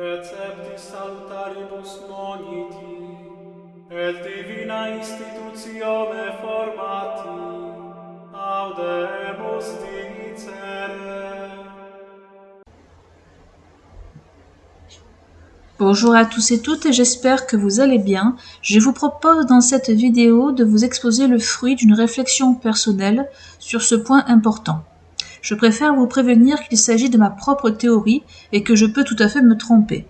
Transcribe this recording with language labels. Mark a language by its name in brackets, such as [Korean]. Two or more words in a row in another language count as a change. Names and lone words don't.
[Latin] perceptis saltaribus moniti, et divina institutione formati, audemus dicere. [French] Bonjour à tous et toutes et j'espère que vous allez bien. Je vous propose dans cette vidéo de vous exposer le fruit d'une réflexion personnelle sur ce point important. Je préfère vous prévenir qu'il s'agit de ma propre théorie et que je peux tout à fait me tromper.